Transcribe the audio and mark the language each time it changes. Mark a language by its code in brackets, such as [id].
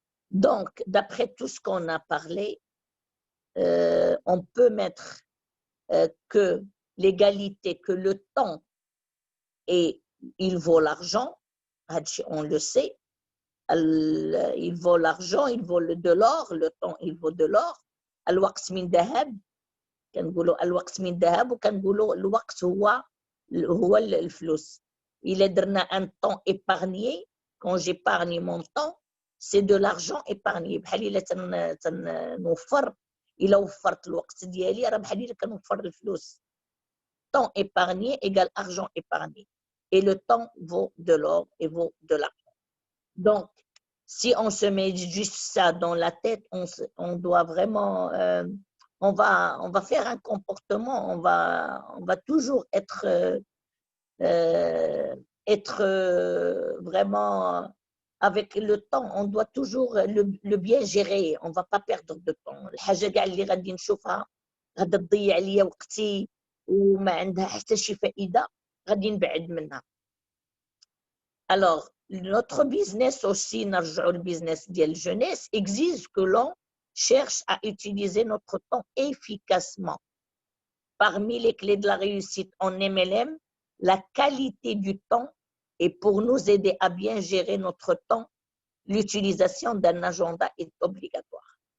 [fr] Donc, d'après tout ce qu'on a parlé, on peut mettre que l'égalité, que le temps, et il vaut l'argent, on le sait, il vaut l'argent, il vaut de l'or, le temps, il vaut de l'or. [ar] الوقت من ذهب كنقولوا الوقت من ذهب وكنقولوا الوقت هو الفلوس. إلا درنا [fr] un temps épargné, quand j'épargne mon temps, c'est de l'argent épargné. [ar] بحال إلا تنوفر إلا وفرت الوقت ديالي راه بحال إلا كنوفر الفلوس. [fr] Temps épargné égale argent épargné. Et le temps vaut de l'or et vaut de l'argent. Donc, si on se met juste ça dans la tête, on doit vraiment, on va faire un comportement, on va toujours être vraiment avec le temps, on doit toujours le bien gérer, on ne va pas perdre de temps. [ar] الحاجة كاع اللي غادي نشوفها غادا تضيع عليا وقتي وما عندها حتى شي فائدة غادي نبعد منها. [fr] Alors, notre business aussi, le business de la jeunesse, exige que l'on cherche à utiliser notre temps efficacement. Parmi les clés de la réussite en MLM, la qualité du temps et pour nous aider à bien gérer notre temps, l'utilisation d'un agenda est obligatoire.